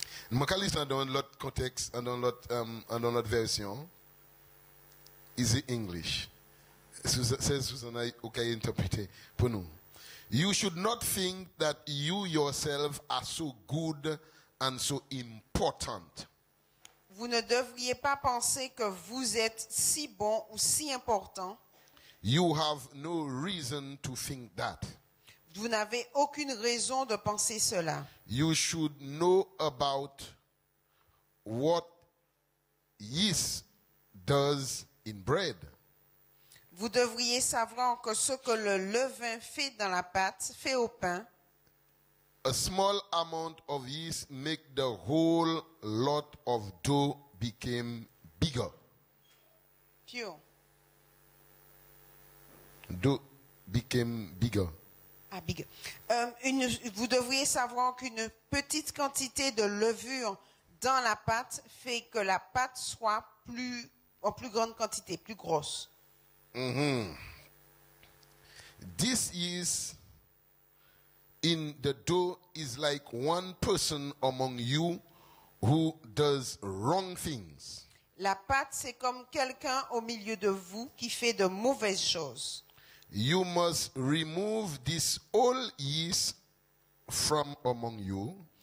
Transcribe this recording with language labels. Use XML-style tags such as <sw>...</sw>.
<fr>Je vais lire dans l'autre contexte, dans l'autre version.</fr> <en>Is it English?</en> <fr>C'est Susanna, OK, interpréter pour nous.</fr> <en>You should not think that you yourself are so good and so important.</en> <fr>Vous ne devriez pas penser que vous êtes si bon ou si important.</fr> <en>You have no reason to think that.</en> <fr>Vous n'avez aucune raison de penser cela.</fr> <en>You should know about what yeast does in bread.</en> <fr>Vous devriez savoir que ce que le levain fait dans la pâte fait au pain.</fr> <en>A small amount of yeast make the whole lot of dough become bigger. Pure. Dough became bigger. Ah, big.</en> <fr>Vous devriez savoir qu'une petite quantité de levure dans la pâte fait que la pâte soit en plus grande quantité, plus grosse.</fr> <en>This yeast in the dough is like one person among you who does wrong things.</en> <fr>La pâte, c'est comme quelqu'un au milieu de vous qui fait de mauvaises choses.</fr> <en>You must remove this old yeast from among you.</en>